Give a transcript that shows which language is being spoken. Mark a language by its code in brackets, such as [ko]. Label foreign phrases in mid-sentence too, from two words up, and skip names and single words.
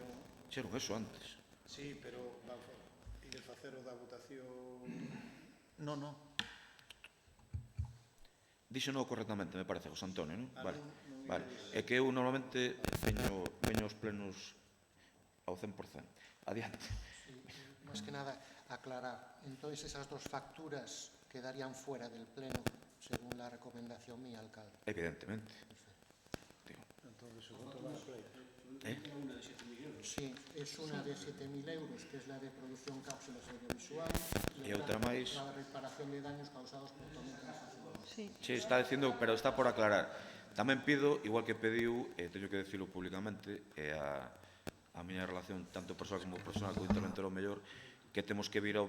[gl] Xeron eso antes. Sí, pero ides facer o da votación... Non. Díxeno correctamente, me parece, José Antonio, non? Vale. É que eu normalmente veño aos plenos ao 100%. Adiante. [es] Más que nada, aclarar. Entonces, esas dos facturas quedarían fuera del pleno, según la recomendación mía, alcalde. Evidentemente. [gl] Entonces, o voto va a pleno. [es] Sí, es una de 7.000 euros, que es la de producción cápsulas audiovisual, [gl] E outra máis... [es] la reparación de daños causados por tormenta nacional. Sí. [gl] Sí, está dicindo, pero está por aclarar. Tamén pido, igual que pediu, teño que decirlo públicamente, a miña relación tanto persoal como personal co interventor o mellor, que temos que vir ao...